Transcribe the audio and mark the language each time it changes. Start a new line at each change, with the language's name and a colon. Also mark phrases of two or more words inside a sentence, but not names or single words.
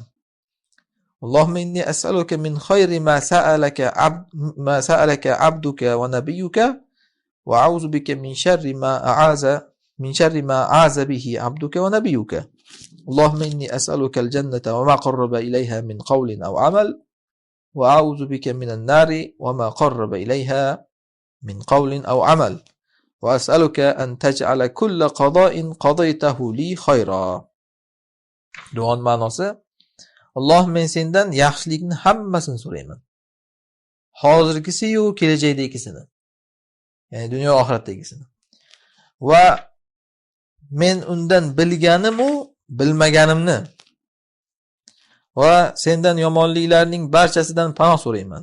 Arabic: اللهم إني أسألك من خير ما سألك عبدك ونبيك وأعوذ بك من شر ما أعاذ به عبدك ونبيك. اللهم إني أسألك الجنة وما قرب إليها من قول أو عمل وأعوذ بك من النار وما قرب إليها من قول أو عمل وأسألك أن تجعل كل قضاء قضيته لي خيرا.
Uzbek: duon ma'nosi: Alloh, men sendan yaxshilikni hammasini so'rayman. Hozirgisi-yu kelajakdagisini. Ya'ni dunyo oxiratdagisini. Va men undan bilganim-u bilmaganimni va sendan yomonliklarning barchasidan panoh so'rayman.